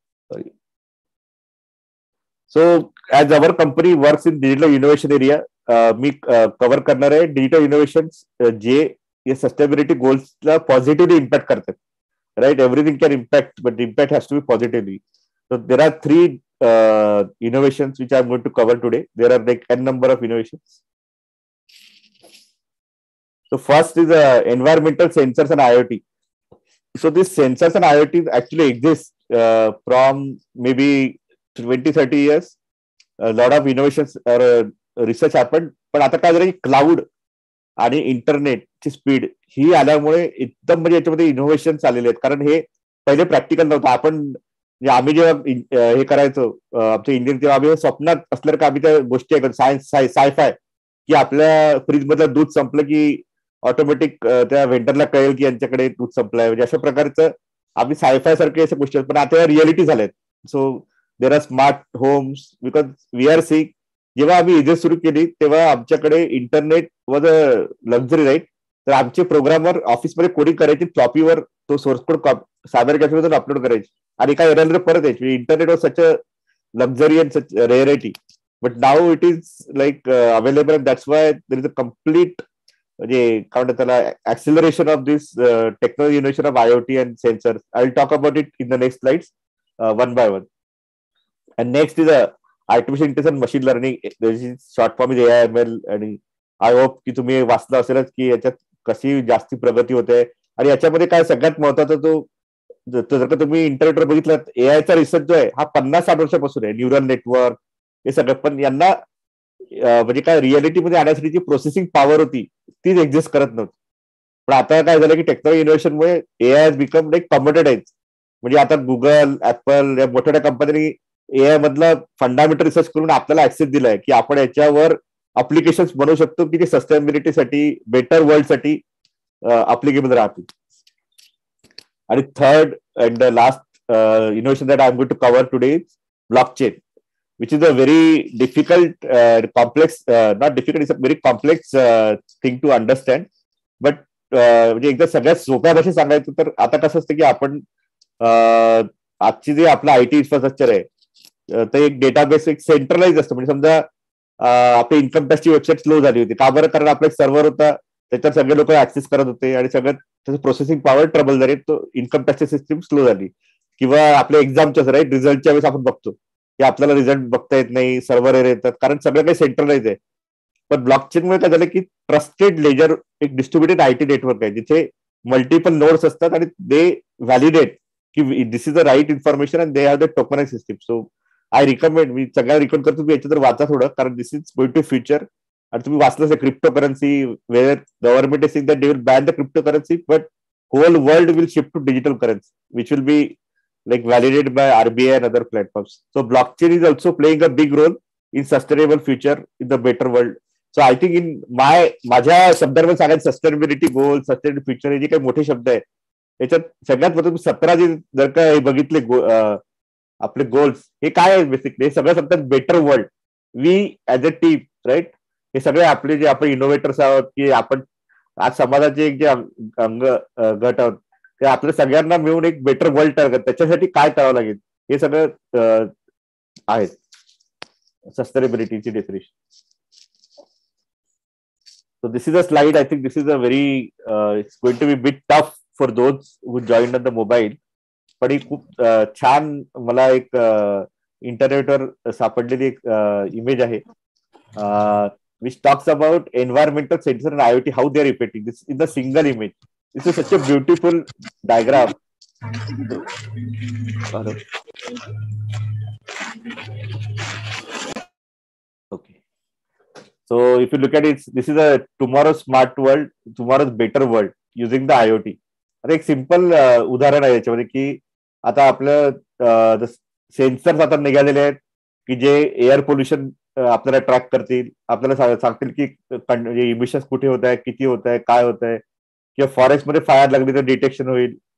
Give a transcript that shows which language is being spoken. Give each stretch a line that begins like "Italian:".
English: okay, so as our company works in digital innovation area,
Marathi: मी cover करणार आहे
English: Digital innovation जे या sustainability गोल्सला पॉझिटिव्हली इम्पॅक्ट करतात, right. Everything can impact, but impact has to be positively. So there are 3 innovations which I'm going to cover today. There are like n number of innovations. So first is environmental sensors and IoT. So these sensors and IoT actually exist from maybe 20-30 years. A lot of innovations or research happened.
Marathi: पण आता काय झालं की cloud आणि इंटरनेटची speed ही आल्यामुळे एकदम म्हणजे याच्यामध्ये इनोव्हेशन आलेले आहेत. कारण हे पहिले प्रॅक्टिकल नव्हतं. आम्ही जेव्हा हे करायचो आमच्या इंडियन, तेव्हा आम्ही स्वप्नात असल्यासारखं आम्ही त्या गोष्टी ऐकतो, सायफाय, की आपल्या फ्रीज मधलं दूध संपलं की ऑटोमॅटिक त्या व्हेंडरला कळेल की यांच्याकडे दूध संपलंय. म्हणजे अशा प्रकारचं आम्ही सायफाय सारखे अशा गोष्टी, पण आता रिअलिटी झाल्यात.
English: So there are smart homes, because we are seek.
Marathi: जेव्हा आम्ही इझेस्ट सुरू केली तेव्हा आमच्याकडे
English: Internet was a luxury, right.
Marathi: तर आमचे प्रोग्रामर ऑफिसमध्ये कोडिंग करायचे, फ्लॉपीवर तो सोर्स कोड सायबर कॅफेमधून अपलोड करायचे आणि काय एरर परत यायची.
English: Internet was such a luxury and such rarity, but now it is like available. That's why there is a complete
Marathi: म्हणजे काय म्हणतात त्याला
English: Acceleration of this technology innovation of IoT and sensors. I will talk about it in the next slides one by one. And next is artificial intelligence machine learning, short form is AIML.
Marathi: आणि I hope की तुम्ही वाचलं असेलच की याच्यात कशी जास्ती प्रगती होते. आणि याच्यामध्ये काय सगळ्यात महत्वाचा तो जर का तुम्ही इंटरनेटवर बघितलं AIचा रिसर्च जो आहे हा 50-60 वर्षापासून आहे. न्यूरल नेटवर्क हे सगळं, पण यांना म्हणजे काय रिअलिटीमध्ये आणण्यासाठी जी प्रोसेसिंग पॉवर होती तीच एक्झिस्ट करत नव्हती. पण आता काय झालं की technology इनोव्हेशनमुळे
English: AI has become like commoditize.
Marathi: म्हणजे आता गुगल, ऍपल या मोठ्या मोठ्या कंपन्यांनी AI मधला फंडामेंटल रिसर्च करून आपल्याला ऍक्सेस दिलाय की आपण याच्यावर अप्लिकेशन बनवू शकतो की ते सस्टेनेबिलिटीसाठी, बेटर वर्ल्डसाठी अप्लिकेबल राहतील.
English: आणि third and the last innovation that I'm going to cover today is blockchain, which is a very difficult, complex, not difficult, it's a very complex thing to understand.
Marathi: But म्हणजे एकदा सगळ्यात सोप्या भाषेत सांगायचं तर आता कसं असतं की आपण आजची जे आपलं IT इन्फ्रास्ट्रक्चर आहे ते एक डेटाबेस एक सेंट्रलाइज असतं. म्हणजे समजा आपली इन्कम टॅक्सची वेबसाईट स्लो झाली होती का बरं, कारण आपला एक सर्व्हर होता त्याच्यावर सगळे लोक ऍक्सेस करत होते आणि सगळं त्याचं प्रोसेसिंग पॉवर ट्रबल झाली, तो इन्कम टॅक्सची सिस्टीम स्लो झाली. किंवा आपल्या एक्झामच्या राईट रिझल्टच्या वेळेस आपण बघतो की आपल्याला रिझल्ट बघता येत नाही, सर्व्हर एरर येतात, कारण सगळं काही सेंट्रलाइज आहे. पण ब्लॉकचेनमुळे काय झालं की ट्रस्टेड लेजर एक डिस्ट्रीब्युटेड IT नेटवर्क आहे जिथे मल्टिपल नोड्स असतात आणि दे व्हॅलिडेट की दिस is the right information
English: And they have the tokenize system. So I recommend,
Marathi: मी सगळ्यांना रिकमेंड करतो तुम्ही याच्यात वाचा थोडं, कारण
English: This is going to future.
Marathi: आणि तुम्ही वाचलं
English: Crypto currency, where government is saying that they will ban the crypto currency but whole world will shift to digital currency which will be like validated by RBI and other platforms. So blockchain is also playing a big role in sustainable future, in the better world. So I think in
Marathi: माझ्या शब्दांमध्ये सांगायचं sustainability गोल, sustainable future हे जे काही मोठे शब्द आहेत याच्यात सगळ्यात महत्त्वाचं 17 जे जर का बघितले आपले गोल्स हे काय आहे बेसिकली, हे सगळं सांगतात better world. We as a team right, हे सगळे आपले जे आपण इनोव्हेटर्स आहोत की आपण आज समाजाचे एक जे अंग गट आहोत ते आपल्या सगळ्यांना मिळून एक बेटर वर्ल्ड तयार करतात. त्याच्यासाठी काय करावं लागेल हे सगळं आहे सस्टेनेबिलिटीची definition.
English: So this is a slide. I think this is a very it's going to be a bit tough for those who joined on the mobile.
Marathi: पण ही खूप छान मला एक इंटरनेटवर सापडलेली एक इमेज आहे
English: which talks about environmental sensor and IoT, how they are affecting this in the single image. This is such a beautiful diagram. Okay. So if you look at it, this is a tomorrow's smart world, tomorrow's better world using the IoT.
Marathi: आता एक simple उदाहरण आहे याच्यामध्ये की आता आपलं sensors आता निघालेले आहेत की जे एअर पोल्युशन आपल्याला ट्रॅक करतील, आपल्याला सांगतील की इमिशन्स कुठे होत आहे, किती होत आहे, काय होत आहे, किंवा फॉरेस्टमध्ये फायर लागली तर डिटेक्शन होईल.